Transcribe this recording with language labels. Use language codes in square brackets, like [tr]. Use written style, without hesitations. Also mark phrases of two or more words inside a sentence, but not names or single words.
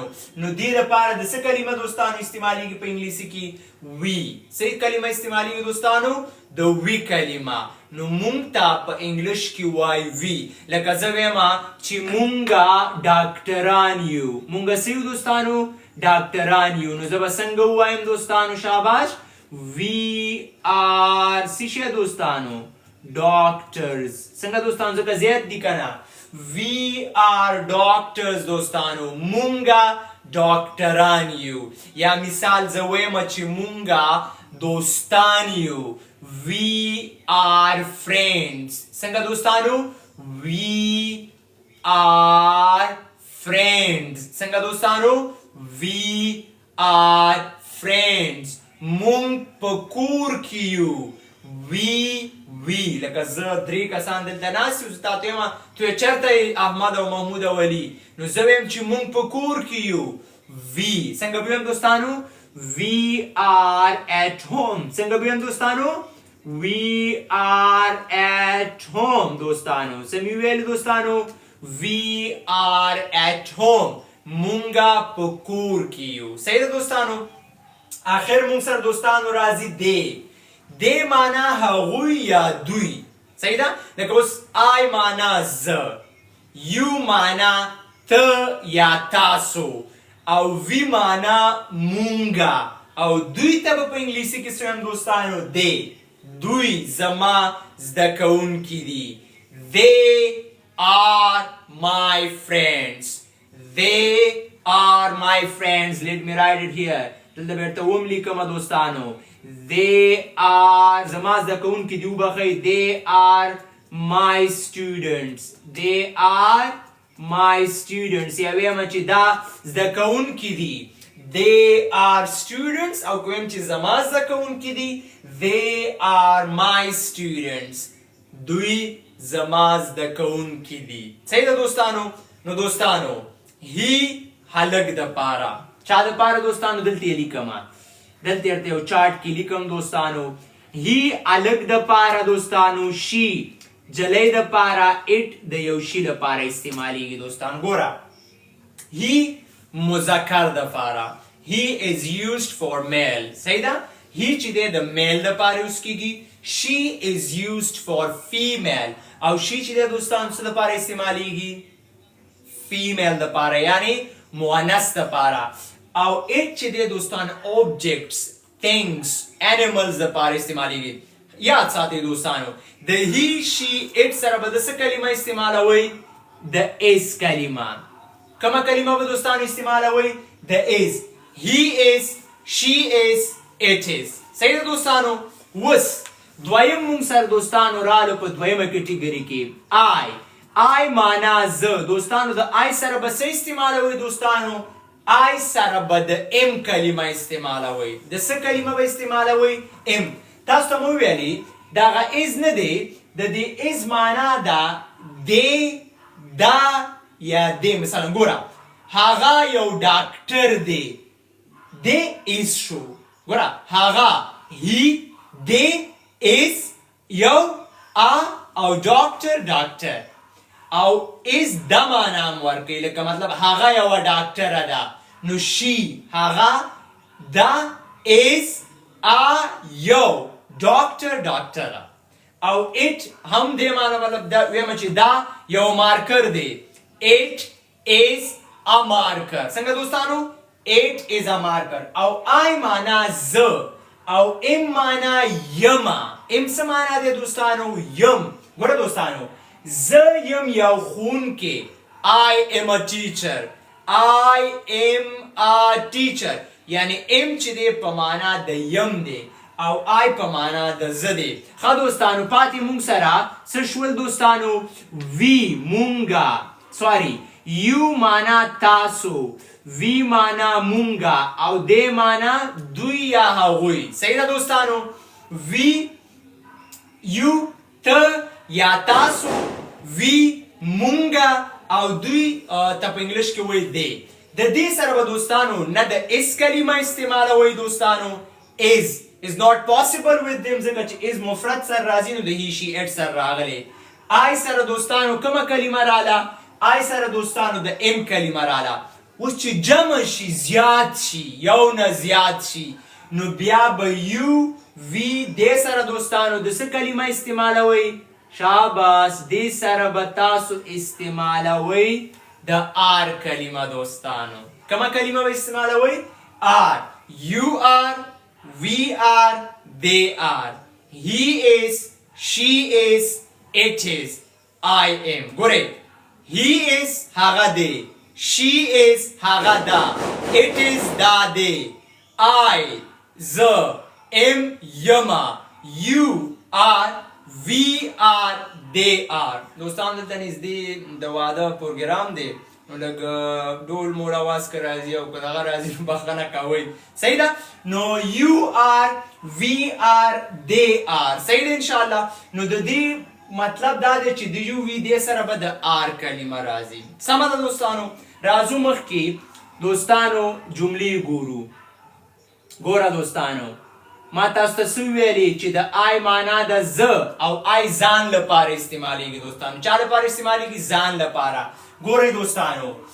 [ps] نو دې لپاره د څه کلمه دوستانو استعمالیږي په انګلیسي کې وی. څه کلمه استعمالیږي دوستانو د وی کلمه. نو مونږ ته په انګلش کې وای وی لکه زه وایم چې مونږه ډاکټران یو. مونږه څه یو دوستانو ډاکټران یو. نو زه به څنګه ووایم دوستانو شاباش [en] we are [ps] څه شی دوستانو doctors. څنګه دوستانو ځکه زیات دي کنه [en] we are doctors [ps] دوستانو مونږه ډاکټران یو. یا مثال زه وایم چې مونږه دوستان یو [en] we are friends. [ps] څنګه دوستانو [en] we are friends. [ps] څنګه دوستانو [en] we are friends. [ps] مونږ په کور کې یو وی لکه زه درې کسان دلته ناست یو زه تاته یم ته چېرته احمد او محمود او علي نو زه وایم چې مونږ په کور کې یو وی. څنګه به وایم دوستانو [en] we are at home. [ps] څنګه به وایم دوستانو [en] we are at home [ps] دوستانو. څه مې ویل دوستانو [en] we are at home [ps] مونږه په کور کې یو. صحیح ده دوستانو آخر مونږ سره دوستانو راځي دی معنا هغوی یا دوی. صحیح ده لکه اوس I معنا زه you معنا ته یا تاسو او وی معنا مونږه او دوی ته په انګلیسي کې څه وایم دوستانو دوی زما زده کوونکي دي. [en] they are my friends. let me write it here [ps] دلته بیرته وم لیکم دوستانو [en] they are [ps] زما زده کوونکي دي وبخئ [en] they are my students. [ps] یا ویم چې دا زده کوونکي دي [en] they are students [ps] او که ویم چې زما زده کوونکي دي [en] they are my students [ps] دوی زما زده کوونکي دي. صحیح ده دوستانو. نو دوستانو he هلک د پاره چا د پاره دوستانو دلته لیکم دلته ورته یو چارت کې لیکم دوستانو هی الک د پاره دوستانو شي جلی د پاره اټ د یو شي لپاره استعمالیږي دوستانو ګوره هی مذکر د پاره [en] he is used for male [ps] صحیح ده هی چې دی د میل لپاره یوز کیږي [en] she is used for female [ps] او she چې دی دوستانو څه لپاره استعمالیږي female لپاره یعنی مؤنث لپاره او it چې دی دوستان [en] objects things animals [ps] لپاره استعمالیږي یاد ساتئ دوستانو د [en] he she it [ps] سره به د څه کلمه استعمالوي د is کلمه کومه کلمه به دوستانو استعمالوي د is [en] he is she is it is [ps] صحیح ده دوستانو وس دویم مونږ سره دوستانو رالو په دویمه کټګوري کې I معنا زه دوستانو د I سره به څه استعمالوي دوستانو I سره به د M کلمه استعمالوي د څه کلمه به استعمالوي M تاسو ته مو ویلي دغه is نه دی د دې is معنا ده دی دا یا دی مثلا ګوره هغه یو ډاکټر دی دی is شو ګوره هغه he دی is یو او ډاکټر او is د معنا هم ورکوي لکه مطلب هغه یوه ډاکټره ده نو شي هغه دا is یو ډاکټره او it هم دې معنا مطلب دا ویمه چې دا یو مارکر دی [en] it is a marker [ps] څنګه دوستانو [en] it is a [ps] marker او I معنا زه او M معنا یما M څه معنا دی دوستانو یم ګوره دوستانو زه یم یو ښوونکی [en] I am a teacher I am a teacher [ps] یعنی M چې دی په معنا د یم دی او I په معنا د زه دی ښه دوستانو پاتې مونږ سره څه شول دوستانو we مونږه سوري you معنا تاسو we معنا مونږه او د معنا دوی یا هغوی صحیح ده دوستانو we you ته یا تاسو we مونږه او دوی ته په انګلیش کې وایي دی د دې سره به دوستانو نه د is کلمه استعمالوي دوستانو [en] is not possible with them [ps] ځکه چې is مفرد سره راځي نو د [en] he she it [ps] سره راغلی I سره دوستانو کومه کلمه رااله I سره دوستانو د M کلمه رااله اوس چې جمع شي زیات شي یو نه زیات شي نو بیا به you we دې سره دوستانو د څه کلمه استعمالوي شاباس دې سره به تاسو استعمالوي د R کلمه دوستانو کومه کلمه به استعمالوي R [en] you are we are they are he is she is it is I am [ps] ګورئ [en] he is [ps] هغه دی [en] she is [ps] هغه دا [en] it is [ps] دا دی I زه am یما [en] you are we are they are [ps] دوستان دلته نږدې د واده پروګرام دی نو لږ ډول موړ اواز که راځي او که دغه راځي نو بخښنه کوئ صحیح ده نو [en] you are we are they are [ps] صحیح ده انشاءالله نو د دې مطلب دا دی چې د یو وی دې سره به د آر کلمه راځي سمه ده دوستانو راځو مخکې دوستانو جملې ګورو ګوره دوستانو ما تاسو ته څه ویلي چې د آی معنا د زه او آی ځان لپاره استعمالیږي دوستانو چا لپاره استعمالیږي ځان لپاره ګورئ دوستانو